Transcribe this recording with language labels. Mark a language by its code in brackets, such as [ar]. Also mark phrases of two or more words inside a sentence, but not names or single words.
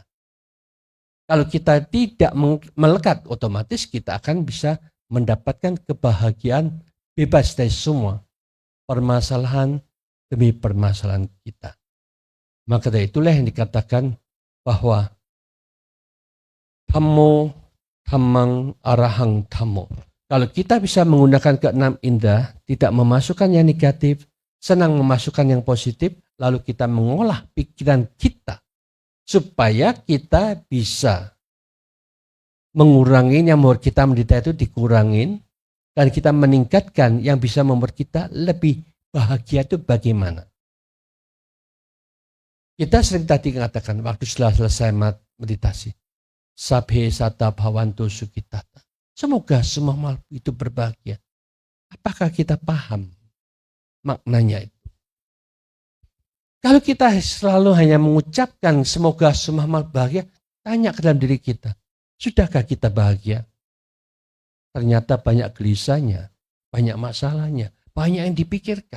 [id] Kalau kita tidak melekat, otomatis kita akan bisa mendapatkan kebahagiaan bebas dari semua permasalahan demi permasalahan kita. Maka dari itulah yang dikatakan bahwa [pi] Dhammo dhammang arahang dhammo. [id] Kalau kita bisa menggunakan keenam indera, tidak memasukkan yang negatif, senang memasukkan yang positif, lalu kita mengolah pikiran kita supaya kita bisa mengurangi yang membuat kita menderita itu dikurangin, dan kita meningkatkan yang bisa membuat kita lebih bahagia itu bagaimana. Kita sering tadi mengatakan waktu setelah selesai meditasi, [pi] sabhe sata bhavantu sukhitata. [id] Semoga semua makhluk itu berbahagia. Apakah kita paham maknanya itu? Kalau kita selalu hanya mengucapkan semoga semua makhluk bahagia, tanya ke dalam diri kita, sudahkah kita bahagia? Ternyata banyak gelisahnya, banyak masalahnya, banyak yang dipikirkan.